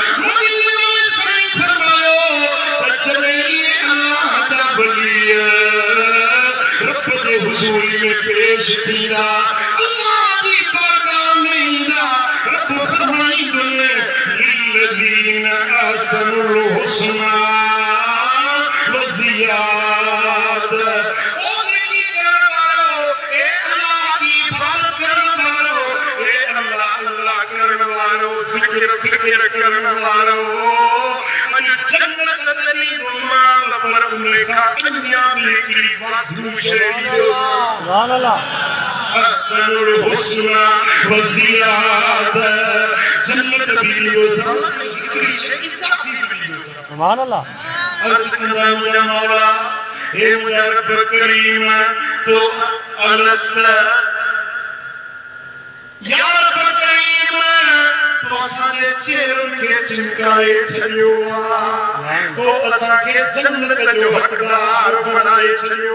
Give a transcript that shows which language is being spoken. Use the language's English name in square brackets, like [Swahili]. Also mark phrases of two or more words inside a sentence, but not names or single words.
[Sindhi] रब जे हुज़ूरी में पेश थींदा अल्लाह जी बारगाह में ईंदा रब फरमाईंदो [Arabic] للذين أحسنوا الحسنى وزيادة. [Sindhi] ओ नेकी करण वारो ए अल्लाह की इबादत करण वारो ए अल्लाह अल्लाह करण वारो ज़िक्र फिक्र करण वारो अॼु जन्नत तरी गुमान पर उन्हें का अन्या भी हिकिड़ी वाधू शइ [Arabic] سبحان الله. أحسنوا الحسنى وزيادة [Sindhi] जन्नत भी ॾियो हिकिड़ी शइ इज़ाफ़ी बि ॾियो [Arabic] سبحان الله. [Sindhi] अर्ज़ कंदा मुंहिंजा मौला हे मुंहिंजा रब करीम तो अलस्त या रब करीम तो असांजे चेहरनि खे चिमकाए छॾियो आहे तो असांखे जन्नत जो हक़दार बणाए छॾियो